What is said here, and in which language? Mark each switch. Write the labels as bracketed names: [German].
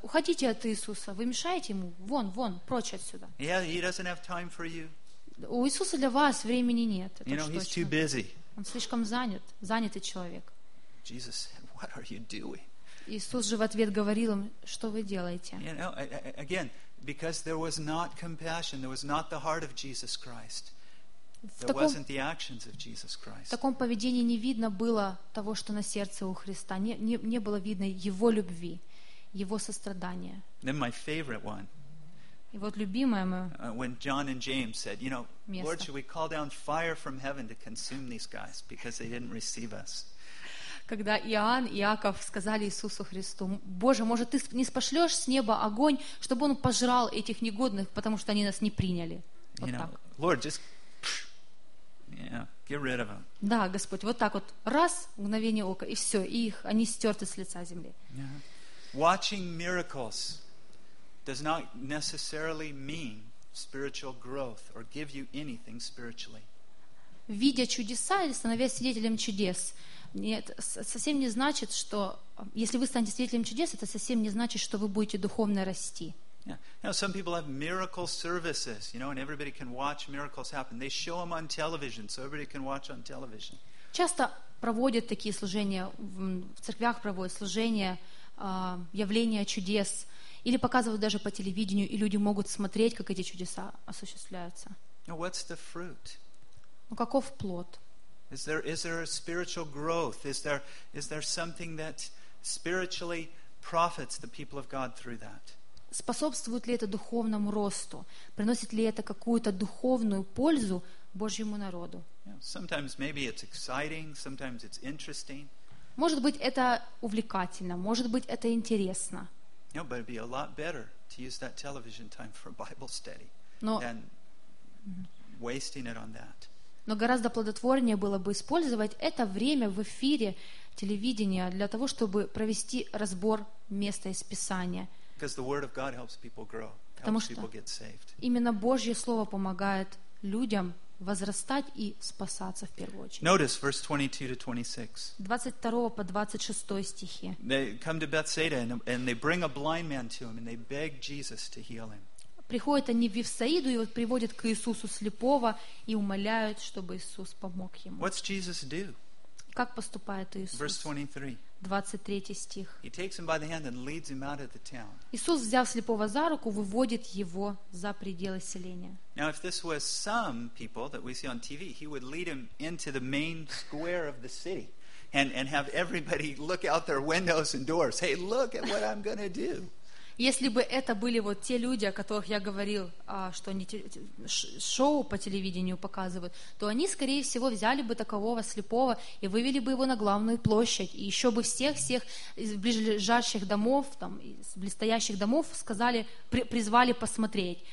[Russian] Уходите от Иисуса. Вы мешаете ему. Вон, вон, прочь отсюда. [English] Yeah, he doesn't have time for you. [Russian] У Иисуса для вас времени нет. [English] You know, he's too busy. [Russian] Он слишком занят, занятый человек. [English] Jesus, what are you doing? [Russian] Иисус же в ответ говорил им: что вы делаете? [English] You know, again, because there was not compassion, there was not the heart of Jesus Christ. There wasn't the actions of Jesus Christ. [Russian] В таком поведении не видно было того, что на сердце у Христа. Не было видно его любви, его сострадания. [English] Then my favorite one. [Russian] И вот любимое мое. [English] When John and James said, you know, Lord, should we call down fire from heaven to consume these guys because they didn't receive us? [Russian] Когда Иоанн и Иаков сказали Иисусу Христу: Боже, может, ты не спошлешь с неба огонь, чтобы он пожрал этих негодных, потому что они нас не приняли. Вот так. [English] Lord, just get rid of them. [Russian] Да, Господь, вот так вот, раз, мгновение ока, и все, и их, они стерты с лица земли. [English] Yeah. Watching miracles does not necessarily mean spiritual growth or give you anything spiritually. [Russian] Видя чудеса или становясь свидетелем чудес, нет, совсем не значит, что если вы станете свидетелем чудес, это совсем не значит, что вы будете духовно расти. [English] Yeah. Now some people have miracle services, you know, and everybody can watch miracles happen. They show them on television, so everybody can watch on television. [Russian] Часто проводят такие служения в церквях, проводят служения, явления чудес, или показывают даже по телевидению, и люди могут смотреть, как эти чудеса осуществляются. [English] Now what's the fruit? [Russian] Ну каков плод? [English] Is there a spiritual growth? Is there something that spiritually profits the people of God through that? [Russian] Способствует ли это духовному росту? Приносит ли это какую-то духовную пользу Божьему народу? [English] Sometimes maybe it's exciting, sometimes it's interesting. [Russian] Может быть, это увлекательно, может быть, это интересно. [English] No, but it'd be a lot better to use that television time for Bible study than wasting it on that. [Russian] Но гораздо плодотворнее было бы использовать это время в эфире телевидения для того, чтобы провести разбор места из Писания. [English] Because the word of God helps people grow, helps people get saved. [Russian] Именно Божье слово помогает людям возрастать и спасаться в первую очередь. [English] Notice verse 22-26. [Russian] 22 по 26 стихи. [English] They come to Bethsaida and they bring a blind man to him and they beg Jesus to heal him. [Russian] Приходят они в Вифсаиду и вот приводят к Иисусу слепого и умоляют, чтобы Иисус помог ему. [English] What's Jesus do? [Russian] Как поступает Иисус? [English] Verse 23. [Russian] 23 стих. [English] He takes him by the hand and leads him out of the town. [Russian] Иисус, взяв слепого за руку, выводит его за пределы селения. [English] Now, if this was some people that we see on TV, he would lead him into the main square of the city and have everybody look out their windows and doors. Hey, look at what I'm going to do. [Russian] Если бы это были вот те люди, о которых я говорил, что они шоу по телевидению показывают, то они, скорее всего, взяли бы такового слепого и вывели бы его на главную площадь. И еще бы всех из ближайших домов, там, из близстоящих домов сказали, призвали посмотреть.